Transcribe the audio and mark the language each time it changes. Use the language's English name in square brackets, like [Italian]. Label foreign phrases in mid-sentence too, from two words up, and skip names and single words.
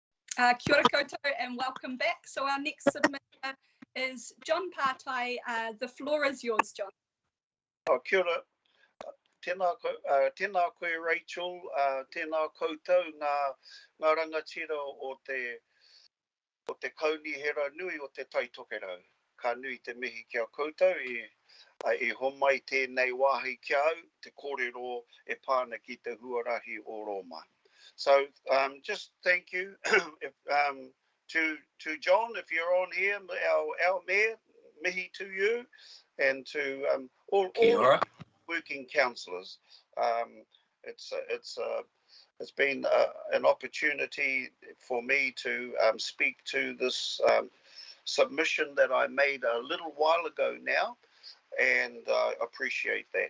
[Māori] Kia ora koutou [English] and welcome back. So our next submitter is John Partai. The floor is yours, John. [Māori] Kia ora. Tēnā koe Rachel, tēnā koutou ngā rangatira o te kaunihera nui o te taitokerau. Ka nui te mihi kia koutou e homai tēnei wāhi kia au, te kōrero e pāna ki te huarahi o Roma. [English] So just thank you to John, if you're on here, our mayor, mihi to you, and to all working councillors. It's been an opportunity for me to speak to this submission that I made a little while ago now, and I appreciate that.